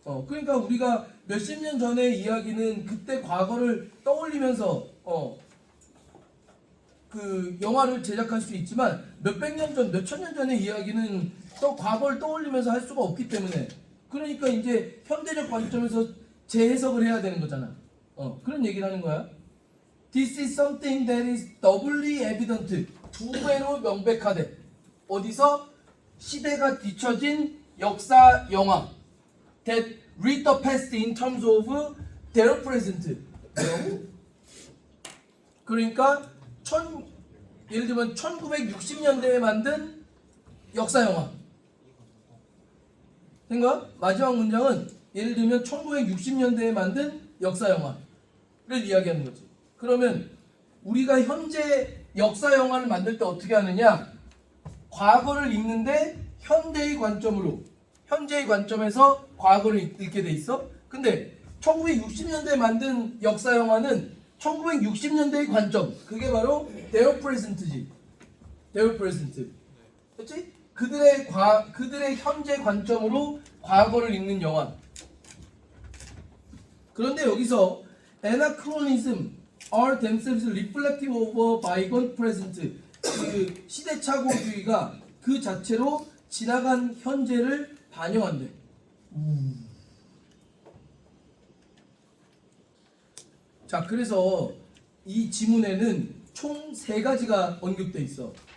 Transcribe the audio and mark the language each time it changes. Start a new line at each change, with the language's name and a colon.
Korean: 그러니까 우리가 몇십 년 전의 이야기는 그때 과거를 떠올리면서 그 영화를 제작할 수 있지만 몇백 년 전, 몇천 년 전의 이야기는 또 과거를 떠올리면서 할 수가 없기 때문에 그러니까 이제 현대적 관점에서 재해석을 해야 되는 거잖아. 그런 얘기를 하는 거야.
English: This is something that is doubly evident.
Korean: 두 배로 명백하대. 어디서? 시대가 뒤처진 역사 영화.
English: That read the past in terms of their present.
Korean: 뭐라고? 그러니까 예를 들면 1960년대에 만든 역사 영화. 된 거야? 마지막 문장은 예를 들면 1960년대에 만든 역사 영화를 이야기하는 거지. 그러면 우리가 현재 역사 영화를 만들 때 어떻게 하느냐? 과거를 읽는데 현대의 관점으로, 현재의 관점에서 과거를 읽게 돼 있어. 근데 1960년대에 만든 역사 영화는 1960년대의 관점, 그게 바로
English: their present
Korean: 지.
English: their present.
Korean: 그렇지? 그들의 현재 관점으로 과거를 읽는 영화. 그런데 여기서
English: anachronism are themselves reflective of a bygone present.
Korean: 그 시대착오주의가 그 자체로 지나간 현재를 반영한대. 자, 그래서 이 지문에는 총 3가지가 언급돼 있어.